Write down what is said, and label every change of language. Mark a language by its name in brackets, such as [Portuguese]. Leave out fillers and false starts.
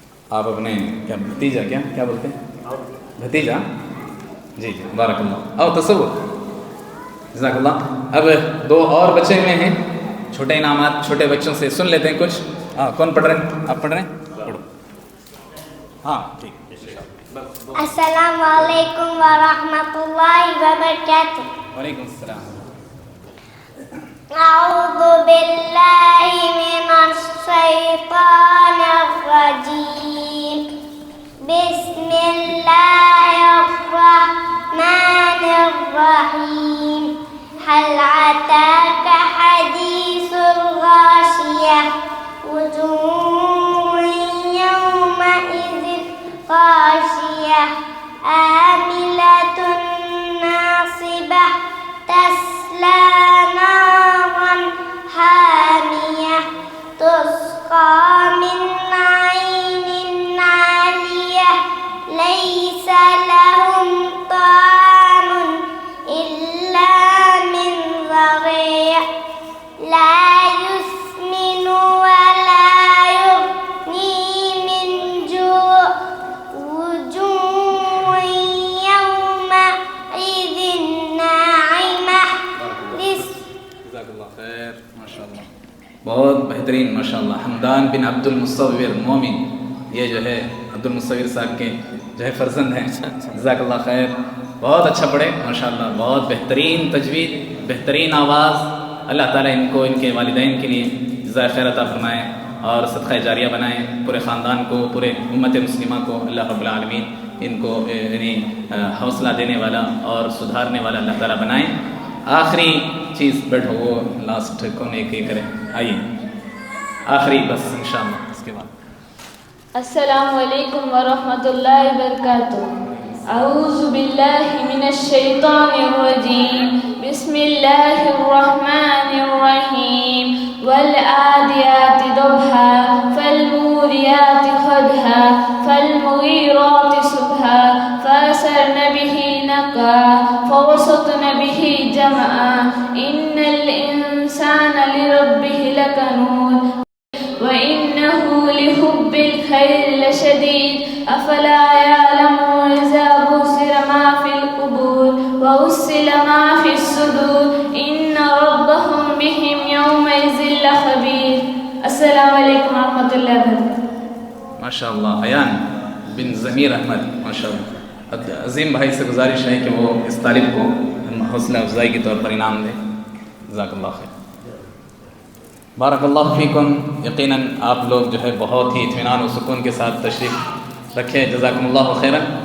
[Urdu] آپ اپنے کیا بھتیجا کیا بولتے ہیں بھتیجا، جی بارک اللہ، اور تصور جزاک اللہ۔ اب دو اور بچے ہوئے ہیں، چھوٹے انعامات چھوٹے بچوں سے سن لیتے ہیں کچھ۔ کون پڑھ رہے ہیں؟ آپ پڑھ رہے ہیں؟ پڑھو۔ ہاں ٹھیک۔ السلام علیکم ورحمۃ اللہ وبرکاتہ۔ وعلیکم السلام۔ [Arabic] اعوذ باللہ من الشیطان الرجیم، بسم اللہ الرحمن الرحیم، هل أتاك حديث الغاشية، وجوه يومئذ خاشية، عاملة ناصبة، تصلى نارا حامية، تسقى من عين عالية، ليس لهم طعام إلا من ضريع، لا يسمن ولا يغني من جوع، وجوه يومئذ ناعمة۔ [Urdu] جزاک اللہ خیر، ماشاء اللہ بہت بہترین ماشاء اللہ۔ حمدان بن عبد المصور مومن، یہ جو ہے عبد المصور صاحب کے جو ہے فرزند ہیں، جزاک اللہ خیر، بہت اچھا پڑھے ماشاء اللہ، بہت بہترین تجوید، بہترین آواز۔ اللہ تعالیٰ ان کو ان کے والدین کے لیے جزائے خیر عطا فرمائیں اور صدقہ جاریہ بنائیں، پورے خاندان کو، پورے امت مسلمہ کو اللہ رب العالمین ان کو یعنی حوصلہ دینے والا اور سدھارنے والا اللہ تعالیٰ بنائیں۔ آخری چیز بیٹھو، وہ لاسٹ کون ایک ہی کریں، آئیے آخری بس انشاءاللہ اس کے بعد۔ [Arabic] السلام علیکم ورحمۃ اللہ وبرکاتہ۔ اعوذ باللہ من الشیطان الرجیم، بسم اللہ الرحمن الرحیم، والعادیات ضبحا، فالموریات قدحا، فالمغیرات صبحا، فأثرن به نقعا، فوسطن به جمعا، ان الانسان لربه لکنود، وإنه لحب الخير لشديد، أفلا يعلم إذا بصر ما في القبور وحصل ما في الصدور، إن ربهم بهم يومئذ لخبير۔ السلام علیکم ورحمۃ اللہ وبرکاتہ۔ [Urdu] ماشاء اللہ، ایان بن ضمیر احمد ماشاء اللہ۔ عظیم بھائی سے گزارش ہے کہ وہ اس طالب کو حوصلہ افزائی کے طور پر انعام دیں، جزاک اللہ خیر۔ بارک اللہ فیکم، یقیناً آپ لوگ جو ہے بہت ہی اطمینان و سکون کے ساتھ تشریف رکھے، جزاکم اللہ خیرا۔